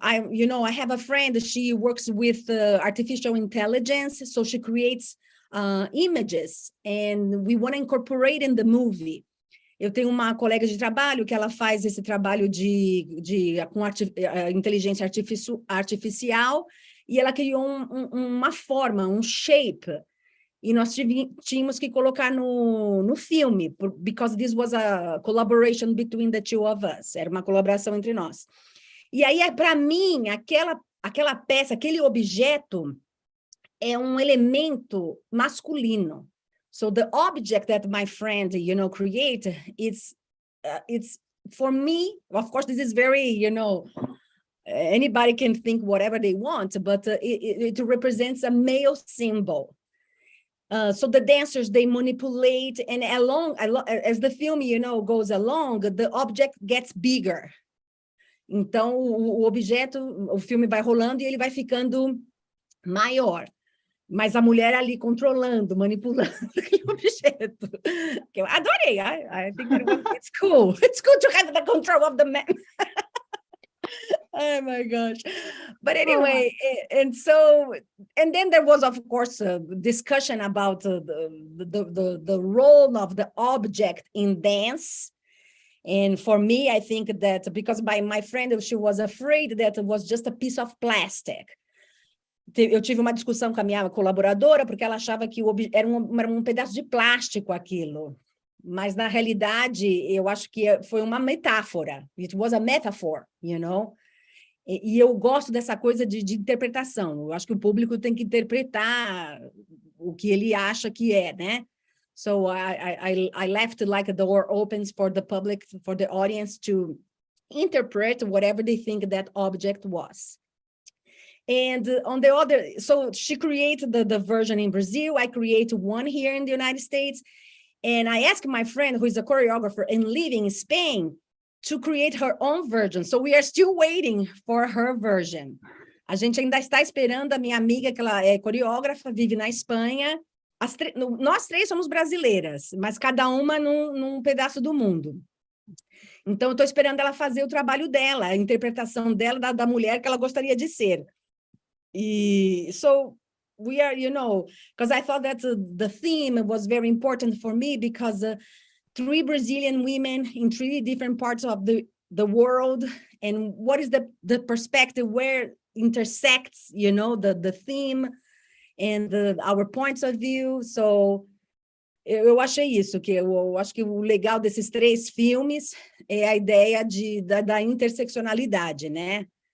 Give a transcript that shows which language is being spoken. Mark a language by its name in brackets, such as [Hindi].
[English] You know, I have a friend, she works with artificial intelligence, so she creates images, and we want to incorporate in the movie. [Portuguese] Eu tenho uma colega de trabalho que ela faz esse trabalho com inteligência artificial, e ela criou uma forma, um shape, e nós tínhamos que colocar no filme, [English] because this was a collaboration between the two of us, [Portuguese] era uma colaboração entre nós. E aí, para mim, aquela peça, aquele objeto é um elemento masculino. [English] So the object that my friend, you know, create, it's for me, of course, this is very, you know, anybody can think whatever they want, but it represents a male symbol. So the dancers, they manipulate, and as the film, you know, goes along, the object gets bigger. [Portuguese] Então, o objeto, o filme vai rolando e ele vai ficando maior. Mas a mulher ali controlando, manipulando aquele objeto. Que eu adorei. [English] I think it's cool. It's good to have the control of the man. Oh my gosh. But anyway, and then there was, of course, a discussion about the role of the object in dance. And for me, I think that because my friend, she was afraid that it was just a piece of plastic. [Portuguese] Eu tive uma discussão com a minha colaboradora, porque ela achava que era um pedaço de plástico aquilo. Mas, na realidade, eu acho que foi uma metáfora. [English] It was a metaphor, you know? [Portuguese] E eu gosto dessa coisa de interpretação. Eu acho que o público tem que interpretar o que ele acha que é, né? [English] So I left like a door opens for the public, for the audience to interpret whatever they think that object was. And on the other, so she created the version in Brazil. I created one here in the United States. And I asked my friend, who is a choreographer and living in Spain, to create her own version. So we are still waiting for her version. [Portuguese] A gente ainda está esperando a minha amiga, que ela é coreógrafa, vive na Espanha. Nós três somos brasileiras, mas cada uma num pedaço do mundo. Então, eu estou esperando ela fazer o trabalho dela, a interpretação dela da mulher que ela gostaria de ser. [English] So we are, you know, because I thought that the theme was very important for me, because 3 Brazilian women in 3 different parts of the world, and what is the perspective where intersects, you know, the theme and our points of view. [Portuguese] So eu achei isso, que eu acho que o legal desses 3 filmes é a ideia da interseccionalidade, né?